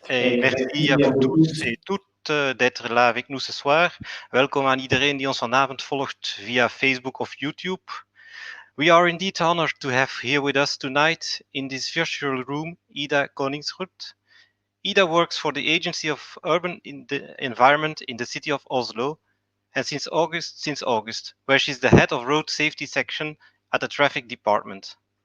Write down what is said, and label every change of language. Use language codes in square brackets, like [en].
[fr] Et merci à vous tous et toutes d'être là avec nous ce soir. [nl] Welkom aan iedereen die ons vanavond volgt via Facebook of YouTube. [en] We are indeed honored to have here with us tonight in this virtual room Ida Koningsrud. Ida works for the Agency of Urban Environment in the city of Oslo, and since August, where she's the head of road safety section at the traffic department.